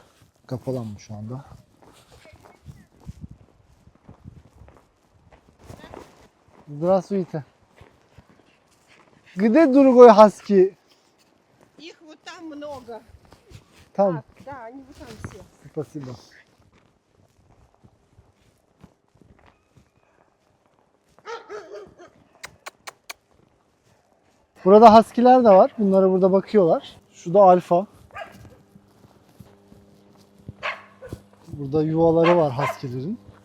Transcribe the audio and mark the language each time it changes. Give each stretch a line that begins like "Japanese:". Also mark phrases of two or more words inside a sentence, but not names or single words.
Turkish: Kapalı mı şu anda?
Russian: Здравствуйте. Где другой хаски? Их вот там много. Там. Да, они вот там все. Спасибо.
Turkish: Burada haskiler de var. Bunlara burada bakıyorlar. Şu da alfa. Burada yuvaları var haskilerin.